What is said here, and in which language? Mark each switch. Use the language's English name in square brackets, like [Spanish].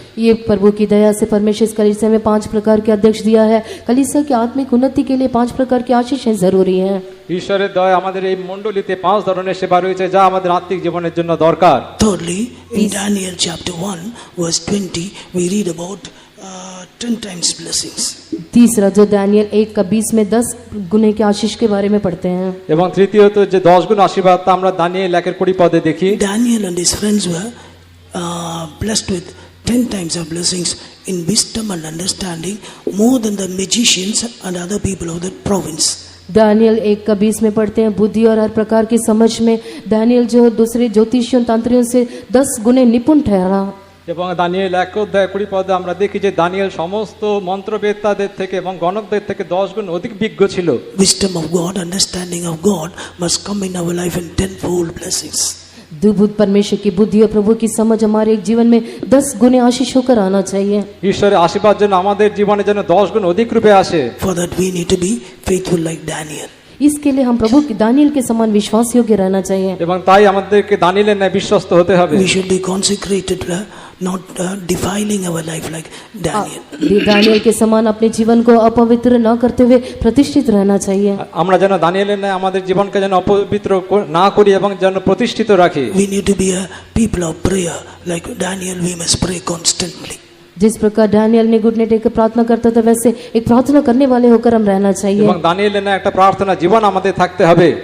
[Hindi] ये प्रभु की दया से परमेश्वर इस कलीसिया में 5 प्रकार के अध्यक्ष दिया है। कलीसिया की आत्मिक उन्नति के लिए 5 प्रकार की आशीषें जरूरी हैं। [Bangla] ঈশ্বরের দয়া আমাদের এই মণ্ডলীতে 5 ধরনের সেবা রয়েছে যা আমাদের আত্মিক জীবনের জন্য দরকার। [English] Thirdly, in Daniel chapter 1 verse 20, we read about 10 times blessings. [Hindi] तीसरा जो दानियल 1:20 में 10 गुने के आशीष के बारे में पढ़ते हैं। [Bangla] এবং তৃতীয়ত যে 10 গুণ আশীর্বাদ তা আমরা দানিয়েল 1:20 পদে দেখি। [English] Daniel and his friends were blessed with 10 times of blessings in wisdom and understanding, more than the magicians and other people of that province. [Hindi] Daniel 1:20 में पढ़ते हैं बुद्धि और हर प्रकार की समझ में दानियल जो दूसरे ज्योतिषियों तंत्रियों से 10 गुने निपुण ठहरा। [Bangla] এবং দানিয়েল 1:20 পদে আমরা দেখি যে দানিয়েল সমস্ত মন্ত্রবেত্তাদের থেকে এবং গণকদের থেকে 10 গুণ অধিক বিজ্ঞ ছিল। [English] Wisdom of God, understanding of God must come in our life in 10-fold blessings. [Hindi] दुर्बुद्ध परमेश्वर की बुद्धि और प्रभु की समझ हमारे एक जीवन में 10 गुने आशीष होकर आना चाहिए। [Bangla] ঈশ্বরের আশীর্বাদ যেন আমাদের জীবনে যেন 10 গুণ অধিক রূপে আসে। [English] For that we need to be faithful like Daniel. [Hindi] इसके लिए हम प्रभु दानियल के समान विश्वास योग्य रहना चाहिए। [Bangla] এবং তাই আমাদেরকে দানিয়েলের ন্যায় বিশ্বস্ত হতে হবে। [English] We should be consecrated, not defiling our life like Daniel. [Hindi] Daniel के समान अपने जीवन को अपवित्र न करते हुए प्रतिष्ठित रहना चाहिए। [Bangla] আমরা যেন দানিয়েলের ন্যায় আমাদের জীবনকে যেন অপবিত্র না করি এবং যেন প্রতিষ্ঠিত রাখি। [English] We need to be a people of prayer like Daniel. We must pray constantly. [Hindi] जिस प्रकार दानियल ने घुटने टेक कर प्रार्थना करता था वैसे एक प्रार्थना करने वाले होकर हम रहना चाहिए। [Bangla] এবং দানিয়েলের ন্যায় একটা প্রার্থনা জীবন আমাদের থাকতে হবে।